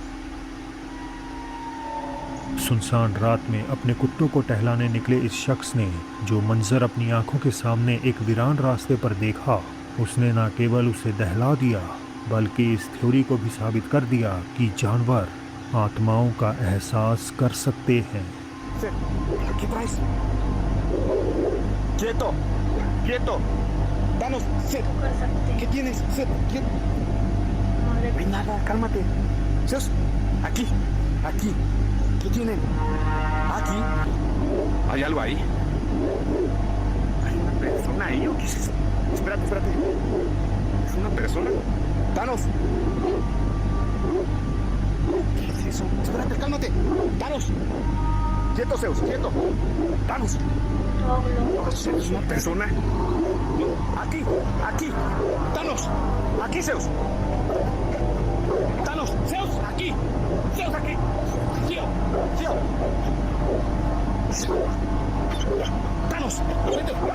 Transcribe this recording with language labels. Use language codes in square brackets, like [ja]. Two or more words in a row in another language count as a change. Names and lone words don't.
[hi] सुनसान रात में अपने कुत्तों को टहलाने निकले इस शख्स ने जो मंजर अपनी आंखों के सामने एक वीरान रास्ते पर देखा, उसने न केवल उसे दहला दिया बल्कि इस थ्योरी को भी साबित कर दिया कि जानवर आत्माओं का एहसास कर सकते हैं। [es] ¿Qué traes? Quieto, quieto. Danos, Seth. [hi] कर सकते [es] ¿Qué [hi] हैं [es] tienes, Seth? ¿Qué? [hi] हमारे [es] No hay nada, cálmate. Sus, aquí, aquí. ¿Qué tienen? Aquí. ¿Hay algo ahí? ¿Hay una persona ahí o qué es eso? Espérate, espérate. ¿Es una persona? Danos. ¿Qué es eso? Espérate, cálmate. Danos. Quieto, Zeus, quieto. Thanos. [hi] डॉग लोग [es] Es una persona. Aquí, aquí. Thanos. Aquí, Zeus. Thanos, Zeus, aquí. Zeus, aquí. Tío, tío. Thanos, vete.